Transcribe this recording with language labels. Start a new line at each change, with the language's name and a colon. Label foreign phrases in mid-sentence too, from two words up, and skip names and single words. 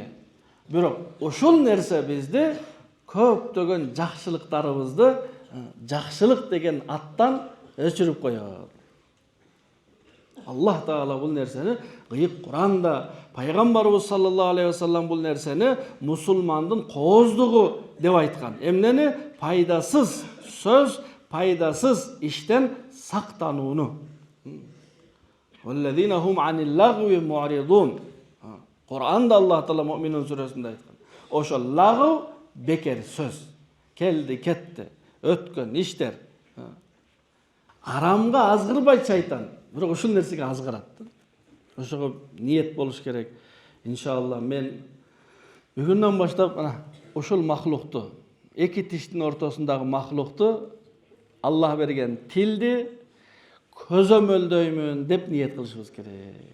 Kyrgyz: Бирок ошол нерсе бизди көптөгөн жакшылыктарыбызды жакшылык деген аттан өчүрүп коёт. Аллах Таала бул нерсени кыйык Куранда, пайгамбарыбыз
Arabic: саллаллаху алейхи вассалам
Kyrgyz: бул нерсени мусулмандын кооздугу деп айткан. Эмнени? Пайдасыз сөз, пайдасыз иштен сактанууну.
Arabic: والذين هم عن اللغو معرضون.
Kyrgyz: Кур'анда Аллах Таала Муъминун сүрөсүндө айткан. Ошол лагв бекер сөз. Келди, кетти, өткөн иштер. Арамга азгырбайт шайтан. Бирок ушул нерсеге азгырат. Ошого ниет болуш керек. Иншалла мен бүгүндөн баштап ушул махлукту, эки тиштин ортосундагы махлукту Аллах берген тилди көзөмөлдөймүн деп ниет кылышыбыз керек.